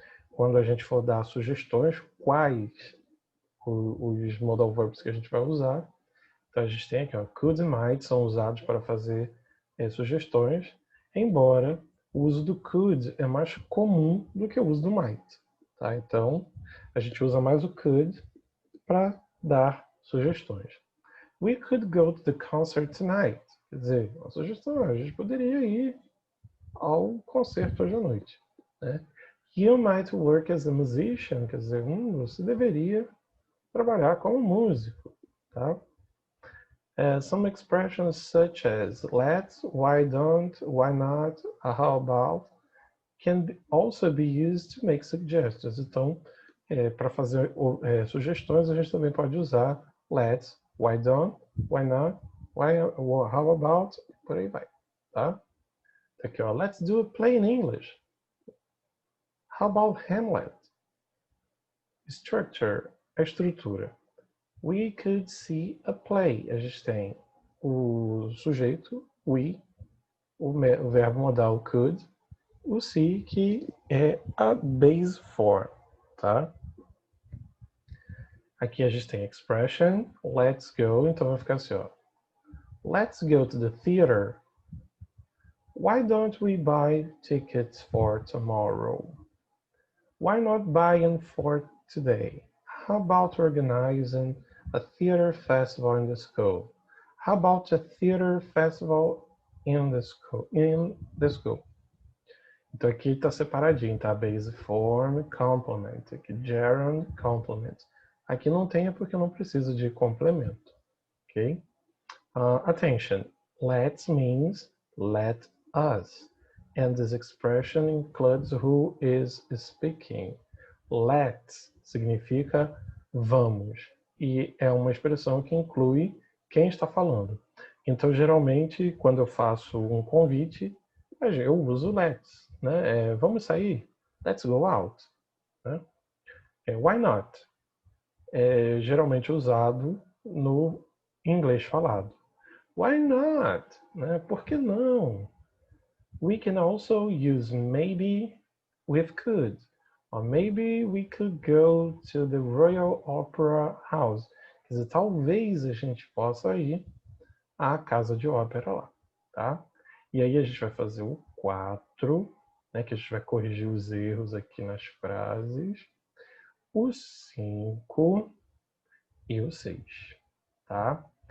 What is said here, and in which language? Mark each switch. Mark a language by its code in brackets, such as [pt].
[pt] Quando a gente for dar sugestões, quais os modal verbs que a gente vai usar. Então a gente tem aqui, ó, could e might são usados para fazer sugestões, embora o uso do could é mais comum do que o uso do might. Tá? Então a gente usa mais o could para dar sugestões. [en] We could go to the concert tonight. [pt] Quer dizer, uma sugestão, a gente poderia ir ao concerto hoje à noite. Né? [en] You might work as a musician. [pt] Quer dizer, você deveria trabalhar como músico. Tá? [en] Some expressions such as let's, why don't, why not, how about, can also be used to make suggestions. [pt] Então, para fazer sugestões, a gente também pode usar let's, why don't, why not, why, how about, por aí vai, tá? Aqui, ó, [en] let's do a play in English. How about Hamlet? Structure, [pt] a estrutura. [en] We could see a play. [pt] A gente tem o sujeito, we, o verbo modal could, o see, que é a base form, tá? Aqui a gente tem expression, let's go, então vai ficar assim, ó. [en] Let's go to the theater. Why don't we buy tickets for tomorrow? Why not buy them for today? How about organizing a theater festival in the school? How about a theater festival in the school? [pt] Então aqui está separadinho, tá? Base form, complement. Aqui gerund, complement. Aqui não tem porque não precisa de complemento, ok? [en] Attention. Let's means let us. And this expression includes who is speaking. [pt] Let's significa vamos. E é uma expressão que inclui quem está falando. Então, geralmente, quando eu faço um convite, eu uso let's. Né? Vamos sair? [en] Let's go out. [pt] Né? [en] Why not? [pt] É geralmente usado no inglês falado. [en] Why not? [pt] Né? Por que não? [en] We can also use maybe with could. Or maybe we could go to the Royal Opera House. [pt] Quer dizer, talvez a gente possa ir à casa de ópera lá, tá? E aí a gente vai fazer o 4, né, que a gente vai corrigir os erros aqui nas frases. O 5 e o 6, tá?